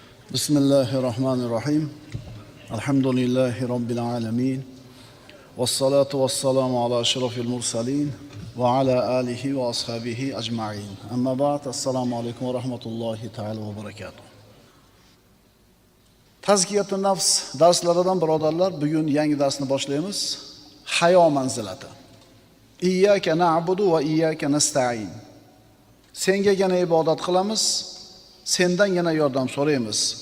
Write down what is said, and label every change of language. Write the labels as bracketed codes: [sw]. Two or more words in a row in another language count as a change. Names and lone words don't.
[ar] بسم الله الرحمن الرحيم. الحمد لله رب العالمين. والصلاة والسلام على أشرف المرسلين وعلى آله وأصحابه أجمعين. أما بعد. السلام عليكم ورحمة الله تعالى وبركاته. تزكية النفس [uz] darslaridan birodarlar, bugun yangi darsni boshlaymiz. Hayo manzilati. [ar] إياك نعبد وإياك نستعين. [uz] Sengagina ibodat qilamiz. Sendangina yordam so'raymiz.